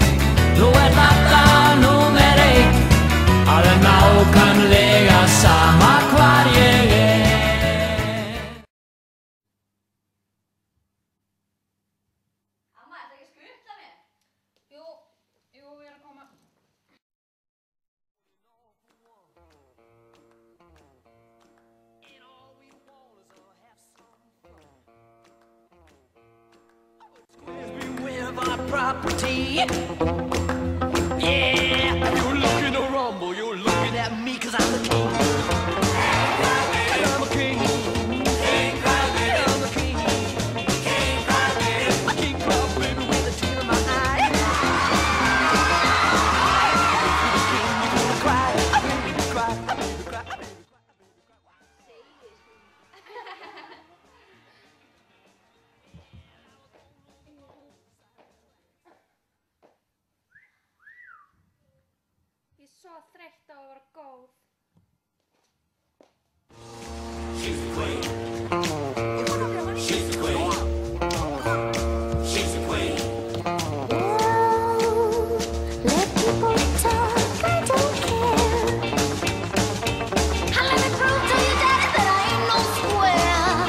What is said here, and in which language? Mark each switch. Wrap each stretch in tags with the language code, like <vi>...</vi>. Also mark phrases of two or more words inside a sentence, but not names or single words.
<is>Þú ert alltaf númer 1, það er nákvæmlega sama hvar ég er. Amma, ertu ekki að skutla mér? Jú, ég er að koma.</is> <en>With our property. Yeah, you're looking to rumble, you're looking at me 'cause I'm the king. I'm a king. King crab baby. I'm a king. King crab baby. A king crab baby with a tear in my eye. You're gonna cry, baby, cry, baby, cry, baby.</en> <is>Ég er svo þreytt á að vera góð.</is> <en>She's the queen. She's the queen. She's the queen. Oh, let people talk, I don't care. And let me prove to you, daddy, that I ain't no square.</en>